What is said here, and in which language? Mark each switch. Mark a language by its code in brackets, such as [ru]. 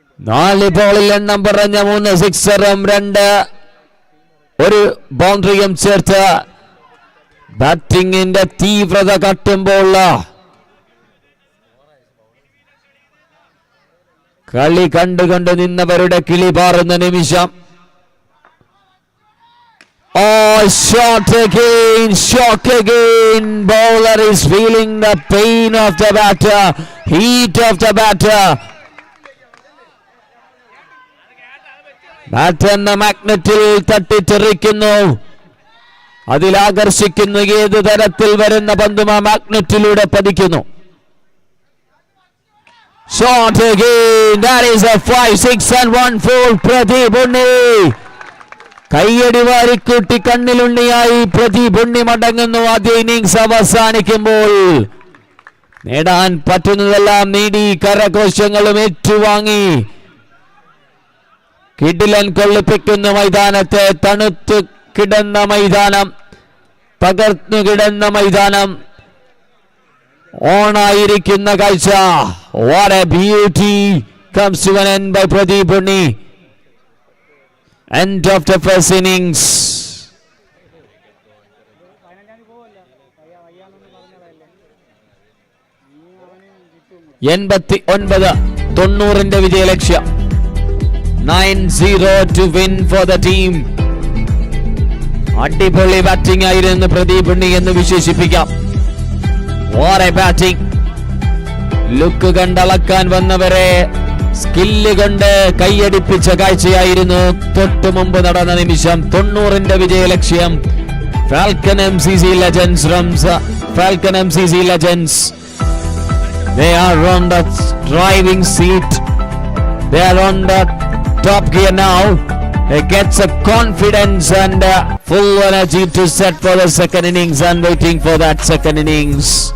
[ml] 4 ബോളിൽ എണ്ണം പറഞ്ഞ 3 സിക്സറും 1 ബൗണ്ടറിയും ചേർത്ത് ബാറ്റിംഗിന്റെ തീവ്രത കട്ടുമ്പോൾ കളി കണ്ടുകൊണ്ട് നിന്നവരുടെ കിളി പാറുന്ന നിമിഷം. [en] Oh, shot again, shock again. Bowler is feeling the pain of the batter, heat of the batter. [ml] Batter എന്ന മാഗ്നറ്റിൽ തട്ടിത്തെറിക്കുന്നു, അതിൽ ആകർഷിക്കുന്നു. ഏത് തരത്തിൽ വരുന്ന പന്തും ആ മാഗ്നറ്റിലൂടെ പതിക്കുന്നു. [en] Shot again, that is a 5, 6 and 1 full. [ml] Pradeep Unni കയ്യടി വാരിക്കൂട്ടി കണ്ണിലുണ്ണിയായി പ്രദീപ് ഉണ്ണി മടങ്ങുന്നു. ആദ്യ ഇന്നിംഗ്സ് അവസാനിക്കുമ്പോൾ നേടാൻ പറ്റുന്നതെല്ലാം നേടി, കരഘോഷങ്ങളും ഏറ്റുവാങ്ങി. കിടിലൻ കൊള്ളിപ്പിക്കുന്ന മൈതാനത്തെ, തണുത്തു കിടന്ന മൈതാനം, തകർന്നു കിടന്ന മൈതാനം, ഓണായിരിക്കുന്ന കാഴ്ച. [en] What a beauty comes to an end by Pradeep Unni. End of the first innings. [ml] 89 90 വിജയലക്ഷ്യം. [en] 9-0 to win for the team. [ml] അടിപൊളി ബാറ്റിംഗ് ആയിരുന്നു പ്രദീപ് ഉണ്ണി എന്ന് വിശേഷിപ്പിക്കാം. [en] What a batting. [ml] ലുക്ക് കണ്ടളക്കാൻ വന്നവരെ സ്കില്ല് കൊണ്ട് കൈയടിപ്പിച്ച കാഴ്ചയായിരുന്നു തൊട്ടു മുമ്പ് നടന്ന നിമിഷം. [en] 90 വിജയലക്ഷ്യം. Falcon MCC Legends runs. Falcon MCC Legends, they are on the driving seat, they are on the top gear now. They gets a confidence and full energy to set for the second innings and waiting for that second innings.